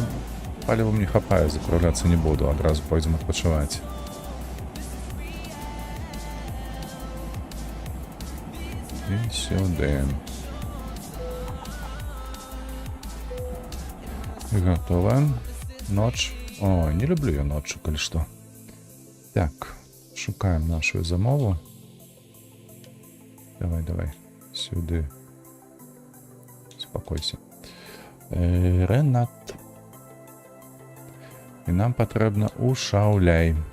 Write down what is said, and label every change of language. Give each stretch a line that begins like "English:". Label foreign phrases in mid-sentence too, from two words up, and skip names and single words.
Belarusian: Палівам не хапае, закругляцца не буду, адразу пойдзем адпачываць. І сюды.
Russian: Готово.
Belarusian: Ноч.
Russian: О, не люблю я ночью,
Belarusian: калі што. Так, шукаем нашу замову. Давай. Сюды. Спокойся. Ренат. І нам патрэбна у Шауляй.